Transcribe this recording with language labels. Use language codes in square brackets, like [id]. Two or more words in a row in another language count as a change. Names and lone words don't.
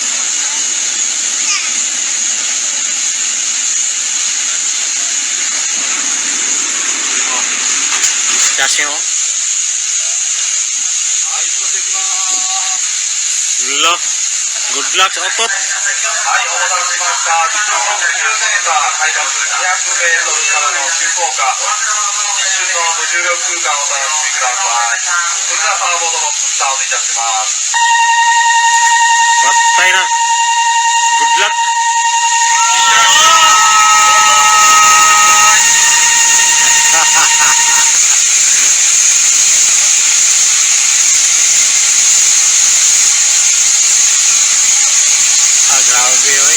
[tl] Kasi no? Lula. [en] Good luck [ceb] sa otot. [ja] はい、お待たせしました。地上60メーター、海抜200メートルからの急降下。一瞬の無重力空間をお楽しみください。それではパワーボードのスタートいたします。 [ceb] Patay na. [en] Good luck. [ceb] Grabe oy.